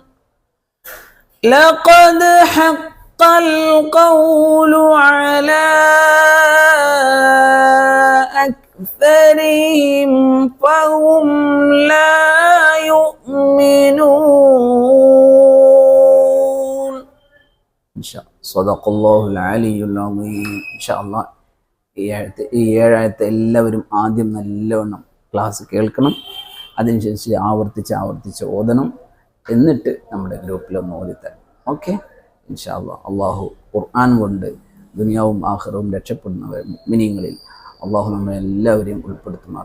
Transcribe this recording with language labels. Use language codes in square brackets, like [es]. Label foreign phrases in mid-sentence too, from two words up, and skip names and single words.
[ar] لقد حق القول على أكثرهم فهم لا يؤمنون. إن شاء الله صدق الله العلي العظيم. إن شاء الله [ml] ഈ ഏഴായത്തെ എല്ലാവരും ആദ്യം നല്ലവണ്ണം ക്ലാസ് കേൾക്കണം. അതിനനുസരിച്ച് ആവർത്തിച്ച് ഓതണം. എന്നിട്ട് നമ്മുടെ ഗ്രൂപ്പിലൊന്ന് ഓതിത്തരണം. [ar] ഓക്കെ, إن شاء الله. [ml] അള്ളാഹു ഖുർആൻ കൊണ്ട് ദുനിയാവും ആഖിറവും രക്ഷപ്പെടുന്നവർ മുഅ്മിനീങ്ങളിൽ അള്ളാഹു നമ്മളെ എല്ലാവരെയും ഉൾപ്പെടുത്തുമാറാവട്ടെ.